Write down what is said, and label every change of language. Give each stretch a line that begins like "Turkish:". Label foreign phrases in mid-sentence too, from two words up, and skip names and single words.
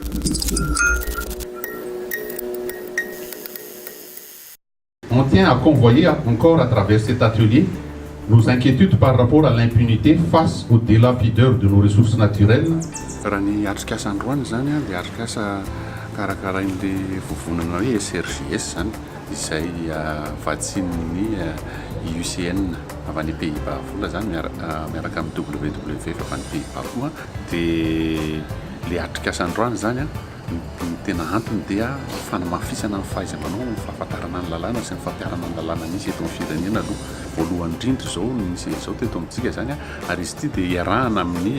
French: On tient à convoyer encore à travers cet atelier nos inquiétudes par rapport à l'impunité face aux délapideurs de nos ressources naturelles.
Malagasy: Raha ny atrikasa androany zany a dia atrikasa karakarain'le vovonana hoe SRJS zany izay vatsian'ny IUCN avy any Pays-Bas vola zany miaraka amin'ny WWF avy any Pays-Bas koa. Dia le atrikasa androany zany a ny tena antony dia fanamafisana ny fahaiza-manao ny fahafantarana ny lalàna sy ny fampiarana ny lalàna misy eto amin'ny firenena aloha voalohany indrindra zao misy zao teto amintsika zany a ary izy ity dia iarahana amin'ny